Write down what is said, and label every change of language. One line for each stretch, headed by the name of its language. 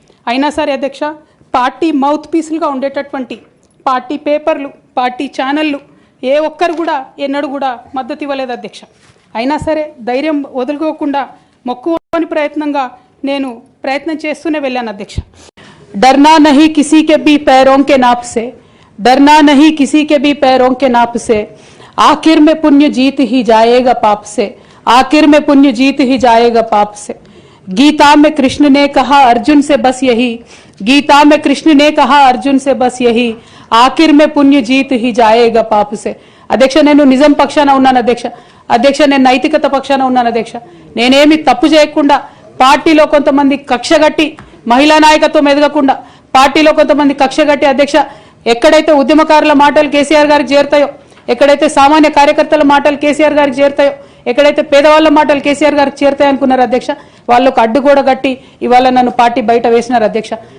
Telugu: అయినా సరే అధ్యక్ష పార్టీ మౌత్ పీసులుగా ఉండేటటువంటి పార్టీ పేపర్లు, పార్టీ ఛానళ్ళు ఏ ఒక్కరు కూడా ఎన్నడూ కూడా మద్దతు ఇవ్వలేదు అధ్యక్ష. అయినా సరే ధైర్యం వదులుకోకుండా మొక్కువని ప్రయత్నంగా నేను ప్రయత్నం చేస్తూనే వెళ్ళాను అధ్యక్ష.
Hindi: डरना नहीं किसी के भी पैरों के नाप से, डरना नहीं किसी के भी पैरों के नाप से, आखिर में पुण्य जीत ही जाएगा पाप से, आखिर में पुण्य जीत ही जाएगा पाप से. गीता में कृष्ण ने कहा अर्जुन से बस यही, गीता में कृष्ण ने कहा अर्जुन से बस यही, आखिर में पुण्य जीत ही जाएगा पाप से.
Telugu: అధ్యక్ష నేను నిజం పక్షాన ఉన్నాను అధ్యక్ష నేను నైతికత పక్షాన ఉన్నాను అధ్యక్ష. నేనేమి తప్పు చేయకుండా పార్టీలో కొంతమంది కక్షగట్టి మహిళా నాయకత్వం ఎదగకుండా పార్టీలో కొంతమంది కక్షగట్టి అధ్యక్ష ఎక్కడైతే ఉద్యమకారుల మాటలు కేసీఆర్ గారికి చేరుతాయో, ఎక్కడైతే సామాన్య కార్యకర్తల మాటలు కేసీఆర్ గారికి చేరుతాయో, ఎక్కడైతే పేదవాళ్ళ మాటలు కేసీఆర్ గారికి చేరుతాయి అనుకున్నారు అధ్యక్ష, వాళ్ళకు అడ్డుగోడ గట్టి ఇవాళ నన్ను పార్టీ బయట వేసినారు అధ్యక్ష.